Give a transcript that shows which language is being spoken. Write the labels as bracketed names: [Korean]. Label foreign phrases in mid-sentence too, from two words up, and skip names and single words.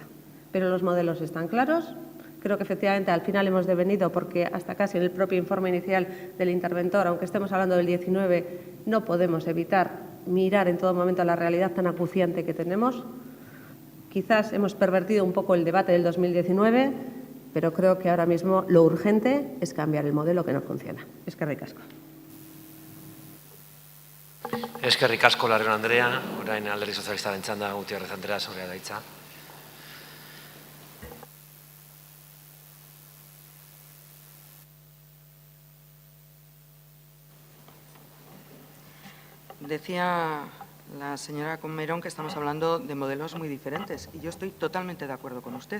[Spanish] Pero los modelos están claros. Creo que efectivamente al final hemos devenido, porque hasta casi en el propio informe inicial del interventor, aunque estemos hablando del 19, no podemos evitar mirar en todo momento la realidad tan acuciante que tenemos. Quizás hemos pervertido un poco el debate del 2019, pero creo que ahora mismo lo urgente es cambiar el modelo que no funciona. [Basque] Eskerrik asko. Eskerrik asko, Larrion Andrea. Orain Alderdi Sozialistaren txanda, Gutierrez Andrea, zurea da hitza. [Spanish] Decía la señora Comerón que estamos hablando de modelos muy diferentes y yo estoy totalmente de acuerdo con usted.